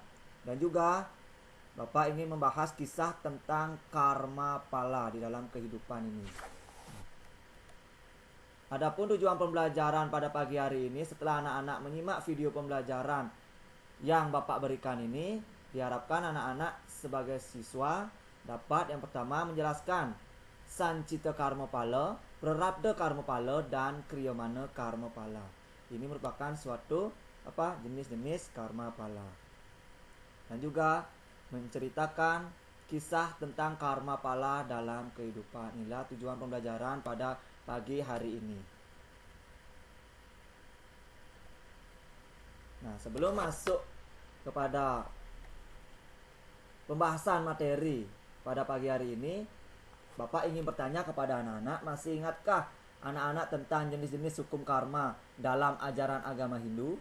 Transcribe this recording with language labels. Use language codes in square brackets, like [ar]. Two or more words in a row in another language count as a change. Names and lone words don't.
[id] Dan juga Bapak ingin membahas kisah tentang karma pala di dalam kehidupan ini. Adapun tujuan pembelajaran pada pagi hari ini, setelah anak-anak menyimak video pembelajaran yang Bapak berikan ini, diharapkan anak-anak sebagai siswa dapat yang pertama menjelaskan Sancita Karma Pala, Prarabdha Karma Pala, dan Kriyamana Karma Pala. Ini merupakan suatu jenis-jenis karma pala. Dan juga menceritakan kisah tentang karma pala dalam kehidupan. Inilah tujuan pembelajaran pada pagi hari ini. Nah, sebelum masuk kepada pembahasan materi pada pagi hari ini, Bapak ingin bertanya kepada anak-anak, masih ingatkah anak-anak tentang jenis-jenis hukum karma dalam ajaran agama Hindu?